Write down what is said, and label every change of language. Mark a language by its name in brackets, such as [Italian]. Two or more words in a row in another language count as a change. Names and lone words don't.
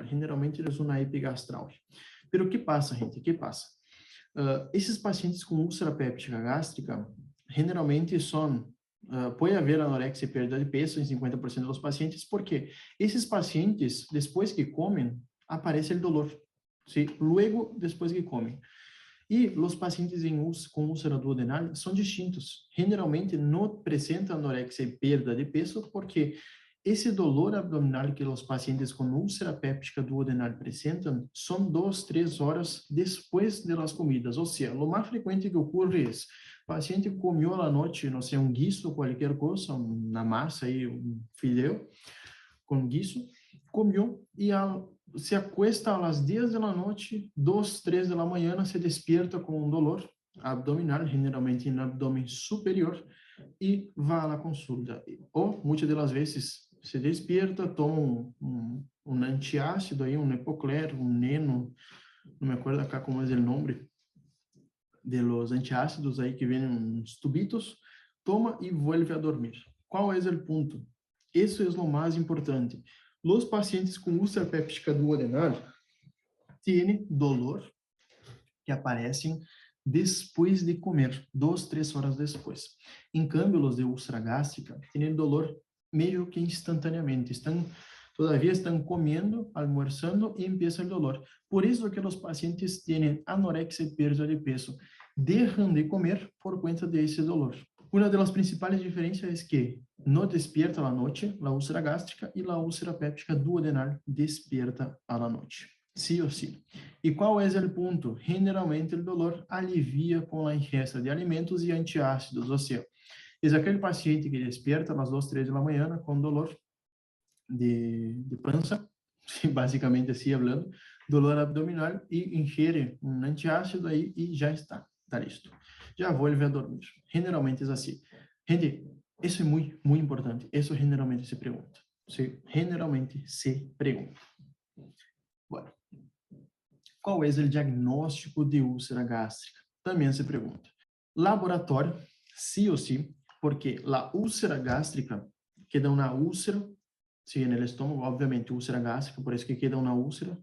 [Portuguese] Generalmente é uma epigastral. Pero o que passa, gente? O que passa? Esses pacientes com úlcera péptica gástrica, generalmente são pode haver anorexia e perda de peso em 50% dos pacientes, porque esses pacientes, depois que comem, aparece o dolor. [Spanish] ¿Sí? Luego, [Portuguese] depois que comem. E os pacientes com úlcera duodenal são distintos. Generalmente, não apresentam anorexia e perda de peso, porque esse dolor abdominal que os pacientes com úlcera péptica duodenal apresentam são 2-3 horas depois das comidas. Ou seja, o mais frequente que ocorre é o paciente comeu à noite, não sei, um guiso, qualquer coisa, uma massa aí, um filé com guiso, comeu e [Spanish] se acuesta [Portuguese] às 10 da noite, 2-3 da manhã, [Spanish] se despierta [Portuguese] com um dolor abdominal, generalmente no abdômen superior, e vai à consulta. Ou, muitas das vezes, [Spanish] se despierta, [Portuguese] toma um antiácido, aí, um Epocler, um Neno, não me acordo acá como é o nome, [Spanish] de los antiácidos [Portuguese] aí que vêm uns tubitos, toma e [Spanish] vuelve a dormir. [Portuguese] Qual é o ponto? Isso é o mais importante. Os pacientes com úlcera péptica duodenal têm dolor que aparecem depois de comer, 2-3 horas depois. Em câmbio, os de úlcera gástrica têm dolor meio que instantaneamente. Todavia estão comendo, almoçando e empieza o dolor. Por isso que os pacientes têm anorexia e perda de peso. Deixam de comer por conta desse dolor. Uma das principais diferenças é que não despierta à noite a úlcera gástrica e a úlcera péptica duodenal despierta à noite. Sim ou sim. E qual é o ponto? Generalmente, o dolor alivia com a ingesta de alimentos e antiácidos, ou seja, é aquele paciente que despierta às 2-3 da manhã com dolor de pança, basicamente assim falando, dolor abdominal, e ingere um antiácido aí e já está listo. Já [Spanish] vuelve a dormir. [Portuguese] Generalmente é assim. Gente, isso é muito importante. Isso generalmente se pergunta. Generalmente se pergunta. Bueno, qual é o diagnóstico de úlcera gástrica? Também se pergunta. Laboratório, sim ou sim, porque a úlcera gástrica queda uma úlcera, sim, no estômago, obviamente, úlcera gástrica, por isso que queda uma úlcera.